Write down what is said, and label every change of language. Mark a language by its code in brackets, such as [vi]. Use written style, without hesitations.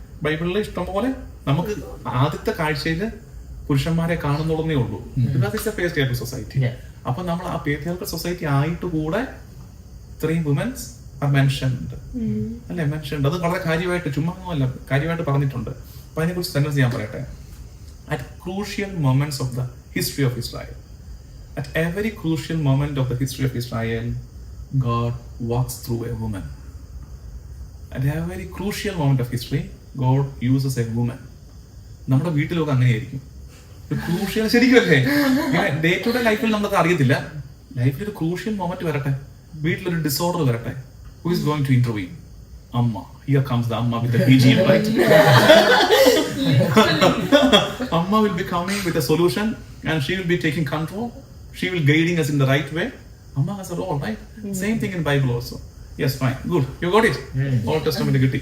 [ml] ബൈബിളിൽ ഇഷ്ടംപോലെ നമുക്ക് ആദ്യത്തെ കാഴ്ചയില് പുരുഷന്മാരെ കാണുന്നുള്ളതേ ഉള്ളൂ. [en] Because it's a patriarchal society. [ml] അപ്പൊ നമ്മൾ ആ [en] patriarchal society [ml] ആയിട്ട് കൂടെ ഇത്രയും [en] womens are mentioned [ml] അല്ലെ? [en] Mentioned. [ml] അത് വളരെ കാര്യമായിട്ട് ചുമ്മാ കാര്യമായിട്ട് പറഞ്ഞിട്ടുണ്ട്. അപ്പൊ അതിനെക്കുറിച്ച് സെന്റൻസ് ഞാൻ പറയട്ടെ. [en] At crucial moments of the history of Israel, at every crucial moment of the history of Israel, God walks through a woman. At every crucial moment of history, God uses a woman. [ml] നമ്മുടെ വീട്ടിലൊക്കെ അങ്ങനെയായിരിക്കും. ഒരു crucial ശരിക്കും അല്ലേ? ഇങ്ങനെ day to day ലൈഫിൽ നമുക്ക് അറിയത്തില്ല. ലൈഫിൽ ഒരു ക്രൂഷ്യൽ മൊമെന്റ് വരട്ടെ, വീട്ടിലൊരു ഡിസോർഡർ വരട്ടെ, [en] who is going to intervene? [ml] Amma. [en] Here comes the Amma with the BGM, right? Amma will be coming with a solution and she will be taking control. She will guiding us in the right way. Amma has a role, right? Same thing in Bible also. Yes, fine, good. You got it. [ml] Old Testament കിട്ടി.